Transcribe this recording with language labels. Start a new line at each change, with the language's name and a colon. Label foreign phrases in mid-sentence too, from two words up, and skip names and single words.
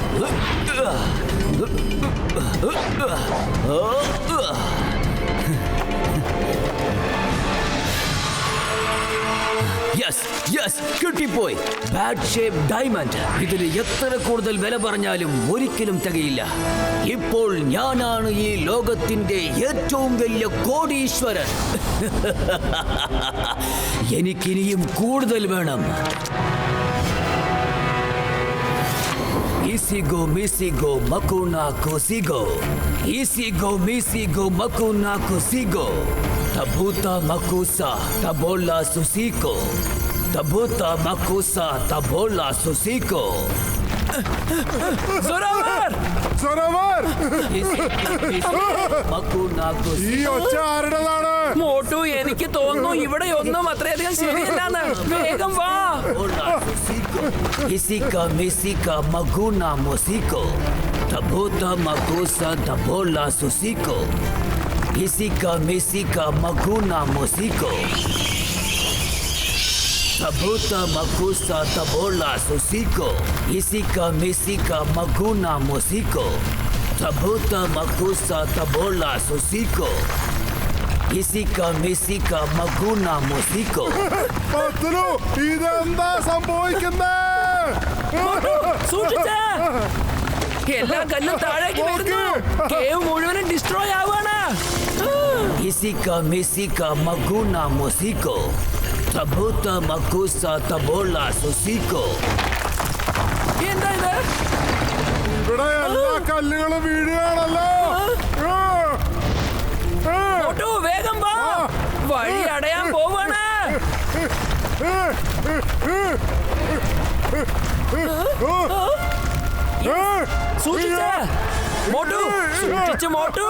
English: yes yes, കിട്ടിപ്പോയി. bad shape diamond.
Malayalam: ഇതിന് എത്ര കൂടുതൽ വില പറഞ്ഞാലും ഒരിക്കലും തികയില്ല. ഇപ്പോൾ ഞാനാണ് ഈ ലോകത്തിന്റെ ഏറ്റവും വലിയ കോടീശ്വരൻ. എനിക്കിനിയും കൂടുതൽ വേണം. Isigo, misigo, makuna, kosigo. Isigo, misigo, makuna, kosigo. Tabuta, makusa, tabola, susiko. Tabuta, makusa, tabola, susiko. സൊറാവർ, സൊറാവർ, makuna, ഈ kosigo. ഒച്ച ആരുടേതാണ്? മോട്ടു, എനിക്ക് തോന്നുന്നു ഇവിടെ ഒന്നും അത്രയധികം ശരിയല്ലാന്ന്. വേഗം വാ. Isika, misika, maguna, mosiko. Tabuta, makusa, tabola, susiko. Isika, misika, maguna, mosiko. Tabuta, makusa, tabola, susiko. Isika, misika, maguna, mosiko. Tabuta, makusa, tabola, susiko. Isika, misika, maguna, mosiko. പത്ലു, ഇതെന്താ സംഭവിക്കുന്നേ? സൂക്ഷിച്ച്. എല്ലാ കല്ലും താഴേക്ക് വീഴുന്നു. കേവ് മുഴുവനും ഡിസ്ട്രോയ് ആവാണ്. Isika, misika, maguna, mosiko. Tabuta, makusa, tabola, susiko. എന്താ ഇത്? ഇവിടെ എല്ലാ കല്ലുകളും വീഴുകയാണല്ലോ. മോട്ടു, വേഗം വാ. വഴി അടയാൻ പോവാണ്. സൂക്ഷിച്ച് മോട്ടു, സൂക്ഷിച്ച് മോട്ടു.